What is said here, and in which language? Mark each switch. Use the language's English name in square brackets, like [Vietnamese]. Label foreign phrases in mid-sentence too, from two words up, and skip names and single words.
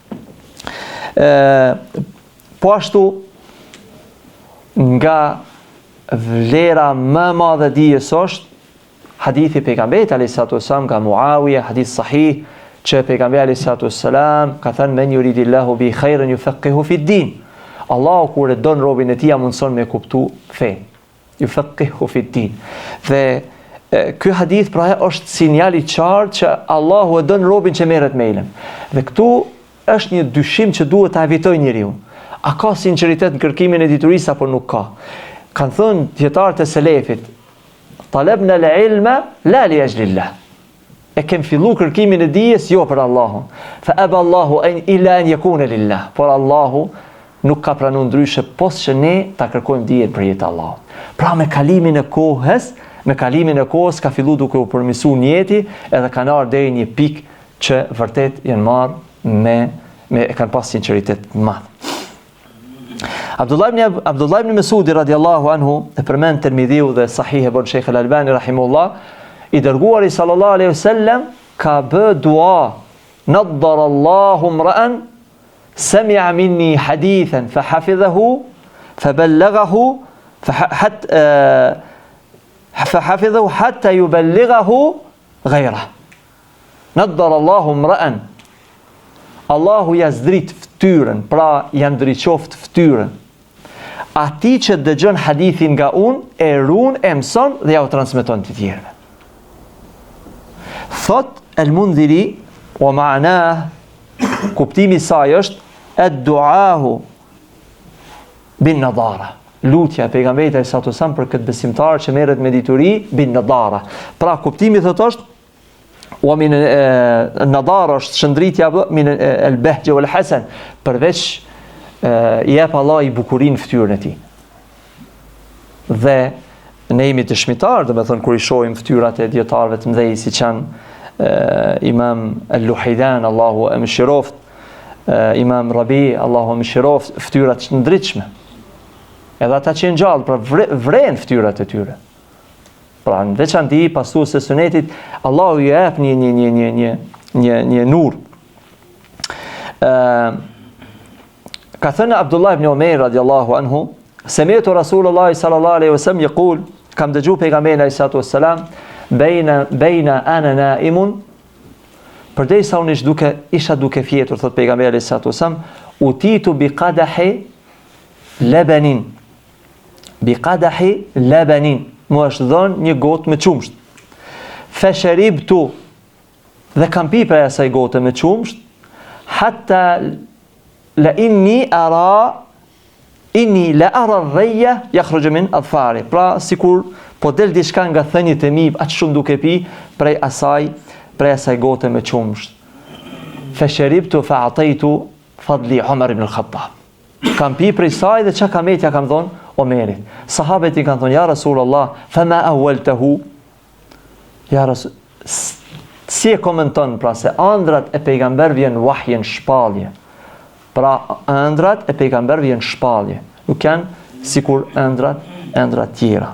[Albanian] Po ashtu, nga vlera më madhe dijes është hadithi pejgamberit [Arabic] عليه السلام [Albanian] nga Muawiya, hadith sahih, që pejgamberi [Arabic] عليه السلام [Albanian] ka thënë [Arabic] من يرد الله به خيرا يفقهه في الدين. [Albanian] Allahu kur e don robin e tij ja mundson me kuptu fen. [Arabic] يفقهه في الدين. [Albanian] Dhe ky hadith pra është sinjal i qartë që Allahu e don robin që merret me ilm. Dhe këtu është një dyshim që duhet ta evitojë njeriu. A ka sinqeritet në kërkimin e diturisë apo nuk ka? Kanë thënë dietarët e selefit, [Arabic] طلبنا العلم لا لأجل الله. [Albanian] E kem fillu kërkimin e dijes jo për Allahun. [Arabic] فأبى الله إلا أن يكون لله. [Albanian] Por Allahu nuk ka pranuar ndryshe pos që ne ta kërkojmë dijen për jetë Allahut. Pra me kalimin e kohës ka fillu duke u përmirësuar njeti edhe kanë ardhur deri një pikë që vërtet janë marrë me kanë pas sinqeritet të madh. Abdullah ibn Mesudi [Arabic] رضي الله عنه [Albanian] e përmend Tirmidhiu dhe Sahih e bon Sheikh al-Albani rahimullah, i dërguari [Arabic] صلى الله عليه وسلم [Albanian] ka bë dua, [Arabic] نضر الله امرأ سمع مني حديثا فحفظه فبلغه فحفظه حتى يبلغه غيره. نضر الله امرأ. [Albanian] Allahu ja zdrit ftyrën, pra ja ndriçoft ftyrën. Ati që dëgjon hadithin nga unë, e ruan, e mëson dhe ja u transmeton të tjerëve. Thot el-Mundhiri, [Arabic] ومعناه, [Albanian] kuptimi i saj është [Arabic] الدعاء بالنضارة. [Albanian] Lutja e pejgamberit [Arabic] صلى الله عليه وسلم [Albanian] për këtë besimtar që merret me dituri [Arabic] بالنضارة. [Albanian] Pra kuptimi thotë është [Arabic] ومن نضارة [Albanian] është shëndritja [Arabic] من البهجة والحسن, [Albanian] përveç i jep Allah i bukurinë fytyrën e tij. Dhe ne jemi dëshmitar, domethënë kur i shohim fytyrat e dietarëve të mëdhenj siç janë Imam al-Luhidan, Allahu e mëshiroft, Imam Rabi, Allahu e mëshiroft, fytyrat të ndritshme. Edhe ata që janë gjallë, pra vren fytyrat e tyre. Pra në veçanti pasues së sunetit, Allahu i jep një nur. Ka thënë [Arabic] Abdullah ibn Umair رضي الله عنه سمعت رسول الله صلى الله عليه وسلم يقول, [Albanian] kam dëgjuar pejgamberin [Arabic] عليه الصلاة والسلام بينا أنا نائم, [Albanian] përderisa unë isha duke fjetur, thot pejgamberi [Arabic] عليه الصلاة والسلام أتيت بقدح لبن. بقدح لبن, [Albanian] mu është dhënë një gotë me qumsht. [Arabic] فشربت, [Albanian] dhe kam pi prej asaj gote me qumsht, [Arabic] حتى إني لأرى الري يخرج من أظفاري. [Albanian] Pra sikur po del diçka nga thënjët e mi, aq shumë duke pi prej asaj gote me qumsht. [Arabic] فشربت فأعطيت فضلي عمر بن الخطاب. [Albanian] Kam pi prej saj dhe çka kametja kam dhënë Omerit. Sahabët i kanë thonë, [Arabic] يا رسول الله فما أولته? يا رسول, [Albanian] si e komenton pra se ëndrat e pejgamberëve janë wahjen shpallje. Pra ëndrat e pejgamberëve janë shpallje, nuk janë sikur ëndrat tjera.